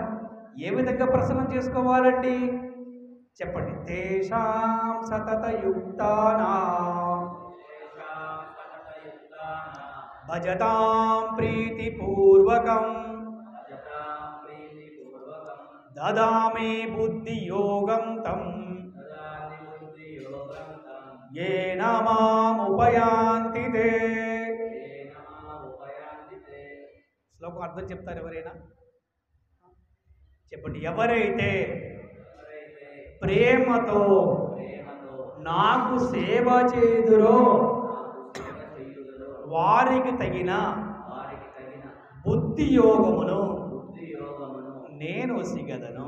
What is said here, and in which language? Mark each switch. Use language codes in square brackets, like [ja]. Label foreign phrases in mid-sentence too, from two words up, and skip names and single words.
[te] ఏ విధంగా ప్రసన్నం చేసుకోవాలండి చెప్పండి? [sa] తేషాం సతతయుక్తానాం భజతాం ప్రీతిపూర్వకం దదామి బుద్ధియోగం తం येन मामुपयान्ति ते. [te] శ్లోకం అర్థం చెప్తారు ఎవరైనా? చెప్పండి. ఎవరైతే ప్రేమతో నాకు సేవ చేయుదురో వారికి తగిన బుద్ధి యోగమును నేను వసిగదను.